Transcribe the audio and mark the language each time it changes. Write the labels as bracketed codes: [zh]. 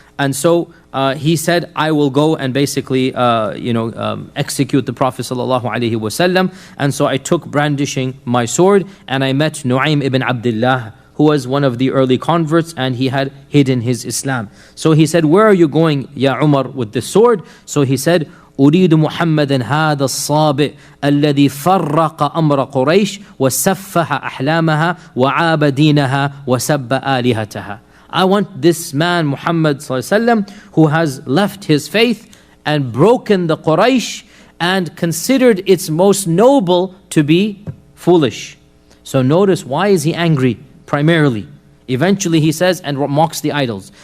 [en] And so he said, I will go and basically execute the Prophet ﷺ. And so I took brandishing my sword and I met Nu'aym ibn Abdullah, who was one of the early converts, and he had hidden his Islam. So he said, where are you going, Ya Umar, with the sword? So he said, [ar] أريد محمدا هذا الصابئ الذي فرق أمر قريش وسفح أحلامها وعاب دينها وسب آلهتها. [en] I want this man Muhammad ﷺ who has left his faith and broken the Quraysh and considered its most noble to be foolish. So notice, why is he angry primarily? Eventually he says, and mocks the idols.